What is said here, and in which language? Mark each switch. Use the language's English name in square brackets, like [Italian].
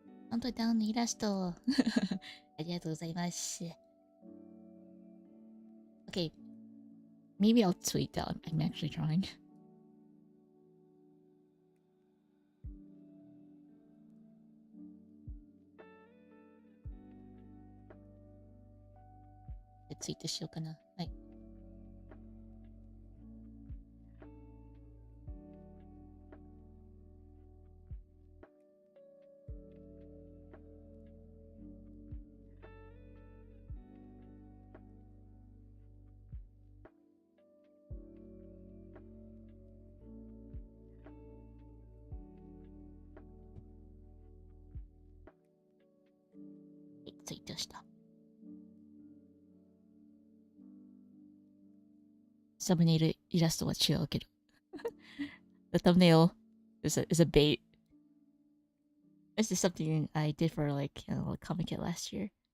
[Japanese] カウントダウンのイラストありがとうございます。 [English] Okay, maybe I'll tweet that. I'm actually trying. [Japanese] Tweet しようかな。はい。ツイートした。サムネイルイラストは違うけど。 [English] The thumbnail is a bait. This is something I did for like, you know, Comic Kit last year.